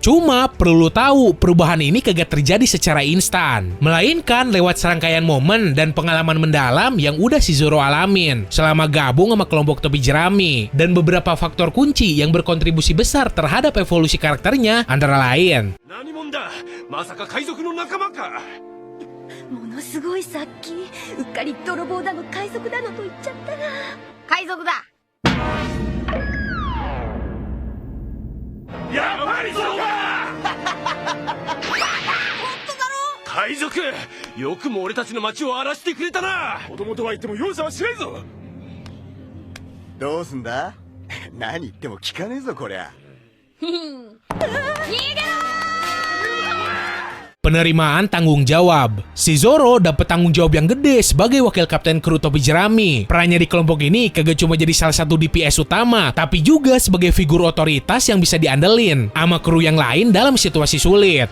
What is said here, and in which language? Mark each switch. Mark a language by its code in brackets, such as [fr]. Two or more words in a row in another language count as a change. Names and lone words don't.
[id] Cuma perlu tahu, perubahan ini kagak terjadi secara instan, melainkan lewat serangkaian momen dan pengalaman mendalam yang udah si Zoro alamin selama gabung sama kelompok topi jerami, dan beberapa faktor kunci yang berkontribusi besar terhadap evolusi karakternya antara lain. [ja] ものすごいさっきうっかり泥棒だの海賊だのと言っちゃったな。海賊だ。やっぱりそうか海賊、よくも俺たちの町を荒らしてくれたな。子供とは言っても容赦はしないぞ。どうすんだ何言っても聞かねえぞこりゃ。逃げろ。 [id] Penerimaan tanggung jawab. Si Zoro dapat tanggung jawab yang gede sebagai wakil kapten kru topi jerami. Perannya di kelompok ini kagak cuma jadi salah satu DPS utama, tapi juga sebagai figur otoritas yang bisa diandelin sama kru yang lain dalam situasi sulit.